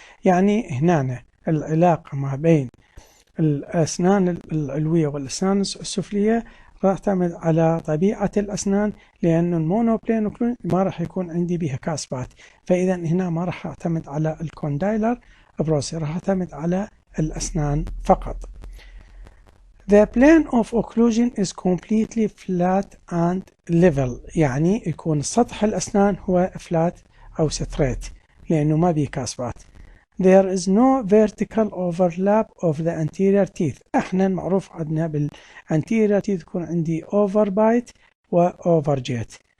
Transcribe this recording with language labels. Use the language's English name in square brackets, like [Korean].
[Arabic] يعني هنا العلاقة ما بين الأسنان العلوية والأسنان السفلية راح تعتمد على طبيعة الأسنان، لأن المونوبلين اوكلوجن ما راح يكون عندي بها كاسبات، فإذا هنا ما راح أعتمد على الكوندايلر بروسي، راح أعتمد على الأسنان فقط. [English] The plane of occlusion is completely flat and level، [Arabic] يعني يكون سطح الأسنان هو flat أو straight لأنه ما بيه كاسبات. [English] There is no vertical overlap of the anterior teeth. [Arabic] احنا معروف عندنا بالانتيريور teeth يكون عندي overbite و overjet.